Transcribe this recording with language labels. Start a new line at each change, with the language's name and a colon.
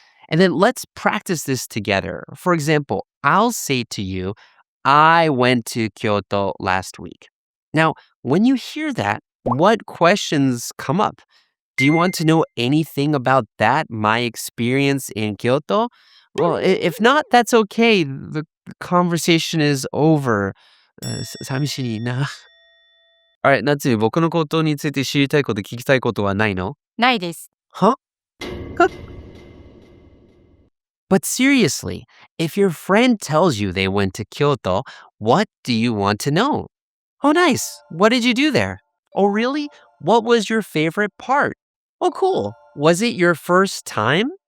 English: And then let's practice this together. For example, I'll say to you, I went to Kyoto last week. Now, when you hear that, what questions come up? Do you want to know anything about that, my experience in Kyoto? Well, if not, that's okay. The conversation is over.
Japanese: 寂しいな。 Alright, 夏、僕のことについて知りたいこと、聞きたいことはないの？ないです。 Huh?
English: But seriously, if your friend tells you they went to Kyoto, what do you want to know? Oh, nice. What did you do there? Oh, really? What was your favorite part? Oh, cool. Was it your first time?